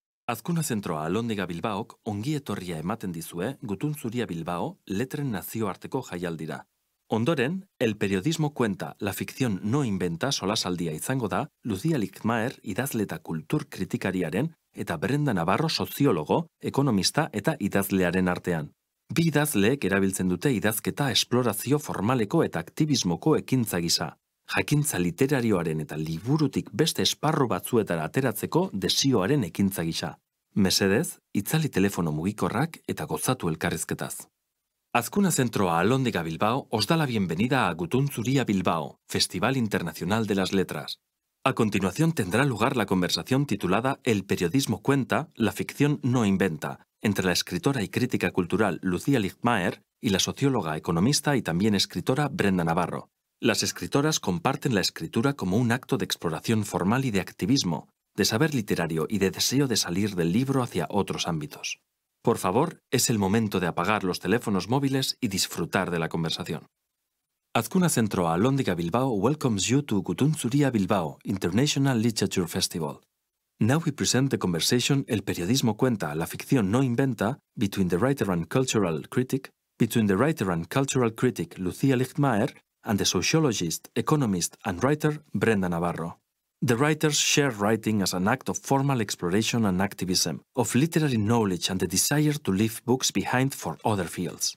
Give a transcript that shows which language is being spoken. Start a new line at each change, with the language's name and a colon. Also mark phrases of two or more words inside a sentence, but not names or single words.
Basque: Azkuna zentroa Alondiga Bilbaok ongi etorria ematen dizue Gutun Zuria Bilbao letren nazioarteko jaialdira. Ondoren, El periodismo cuenta, la ficción no inventa solasaldia izango da Lucía Lijtmaer idazle eta kultur kritikariaren eta Brenda Navarro soziologo, ekonomista eta idazlearen artean. Bi idazleek erabiltzen dute idazketa esplorazio formaleko eta aktivismoko ekintza gisa. Jakintza literarioaren eta liburutik beste esparru batzuetara ateratzeko desioaren ekintza gisa. Mesedez, itzali telefono mugikorrak eta gozatu elkarrizketaz.
Spanish: Azkuna Zentroa Alondiga Bilbao os da la bienvenida a Gutun Zuria Bilbao, Festival Internacional de las Letras. A continuación tendrá lugar la conversación titulada El periodismo cuenta, la ficción no inventa, entre la escritora y crítica cultural Lucía Lijtmaer y la socióloga, economista y también escritora Brenda Navarro. Las escritoras comparten la escritura como un acto de exploración formal y de activismo, de saber literario y de deseo de salir del libro hacia otros ámbitos. Por favor, es el momento de apagar los teléfonos móviles y disfrutar de la conversación.
English: Azkuna Zentroa Alondiga Bilbao welcomes you to Gutun Zuria Bilbao International Literature Festival. Now we present the conversation El periodismo cuenta, la ficción no inventa between the writer and cultural critic Lucía Lijtmaer and the sociologist, economist and writer Brenda Navarro. The writers share writing as an act of formal exploration and activism, of literary knowledge and the desire to leave books behind for other fields.